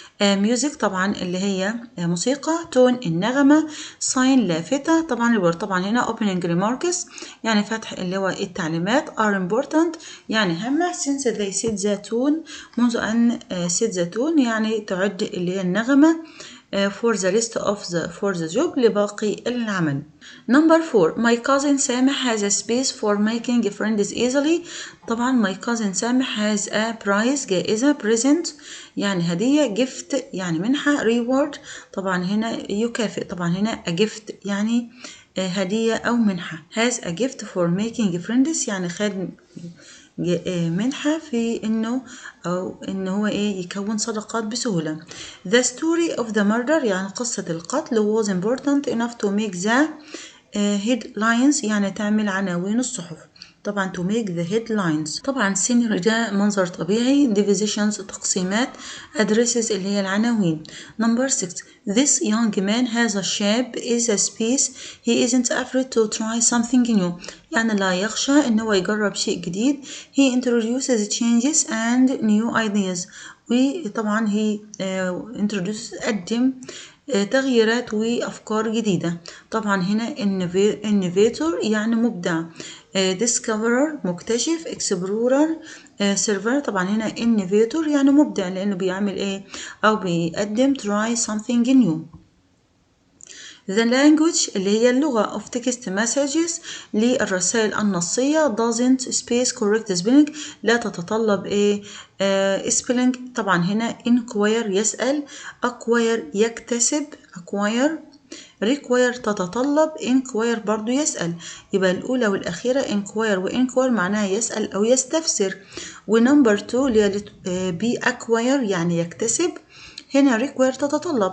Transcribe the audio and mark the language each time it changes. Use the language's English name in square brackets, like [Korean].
[Arabic] music طبعا اللي هي موسيقى، tone النغمة، sign لافتة. طبعا هنا [English] opening remarks [Arabic] يعني فتح اللي هو التعليمات، [English] are important [Arabic] يعني هامة، [English] since they set the tone [Arabic] منذ أن [English] set the tone [Arabic] يعني تعد اللي هي النغمة [English] for the rest of the job [Arabic] لباقي العمل. Number 4. [English] My cousin سامح has a space for making friends easily. [Arabic] طبعا my cousin سامح has a prize جائزة، present يعني هدية، gift يعني منحة، reward طبعا هنا يكافئ. طبعا هنا a gift يعني هدية أو منحة. [English] has a gift for making friends [Arabic] يعني خد منحة في إنه هو يكون صداقات بسهولة. [English] The story of the murder [Arabic] يعني قصة القتل [English] was important enough to make the headlines [Arabic] يعني تعمل عناوين الصحف. [English] طبعا to make the headlines. [Arabic] طبعا scenery ده منظر طبيعي، divisions تقسيمات، addresses اللي هي العناوين. [English] Number 6. This young man has a shape is a space he isn't afraid to try something new. [Arabic] يعني لا يخشى إن هو يجرب شيء جديد. [English] He introduces changes and new ideas. [Arabic] وطبعا [English] he introduces [Arabic] قدم تغييرات وأفكار جديدة. طبعا هنا innovator يعني مبدع، discoverer مكتشف، explorer server. طبعا هنا innovator يعني مبدع لأنه بيعمل أو بيقدم [English] try something new. The language [Arabic] اللي هي اللغة [English] of text messages [Arabic] للرسائل النصية [English] doesn't space correct spelling [Arabic] لا تتطلب [English] spelling. [Arabic] طبعا هنا inquire يسأل، acquire يكتسب acquire، require تتطلب، inquire برضو يسأل. يبقى الأولى والأخيرة inquire وinquire معناها يسأل أو يستفسر. ونمبر 2 اللي هي be acquire يعني يكتسب، هنا require تتطلب.